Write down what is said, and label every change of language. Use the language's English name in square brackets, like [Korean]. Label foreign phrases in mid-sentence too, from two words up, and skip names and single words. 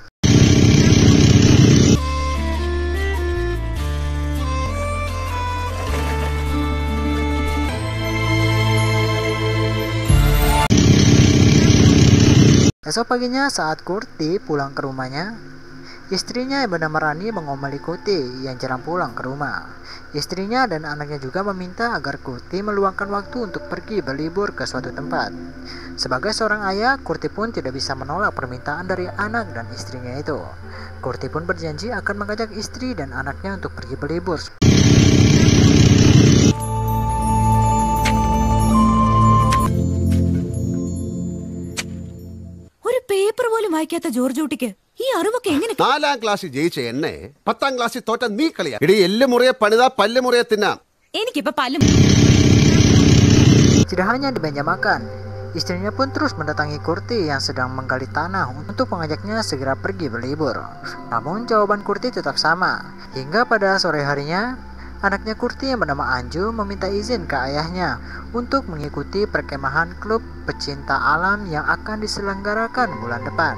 [Indonesian] Esok paginya saat Kuti pulang ke rumahnya, istrinya yang bernama Rani mengomeli Kuti yang jarang pulang ke rumah. Istrinya dan anaknya juga meminta agar Kuti meluangkan waktu untuk pergi berlibur ke suatu tempat. Sebagai seorang ayah, Kuti pun tidak bisa menolak permintaan dari anak dan istrinya itu. Kuti pun berjanji akan mengajak istri dan anaknya untuk pergi berlibur. [Malayalam] ഒരു പേപ്പർ പോലും വായിക്കാത്ത ജോർജ് കുട്ടിക്ക് ഈ അറിവൊക്കെ എങ്ങനെ? 4ാം ക്ലാസ്സിൽ ജയിച്ച എന്നെ 10ാം ക്ലാസ്സിൽ തോറ്റ നീ കളിയാ. ഇടി എല്ല് മുറിയെ പണിതാ പല്ല് മുറിയെ തിന്നാം. എനിക്കിപ്പോ പല്ലും. [Indonesian] Tidak hanya di meja makan, istrinya pun terus mendatangi Kurti yang sedang menggali tanah untuk mengajaknya segera pergi berlibur. Namun jawaban Kurti tetap sama. Hingga pada sore harinya, anaknya Kurti yang bernama Anju meminta izin ke ayahnya untuk mengikuti perkemahan klub pecinta alam yang akan diselenggarakan bulan depan.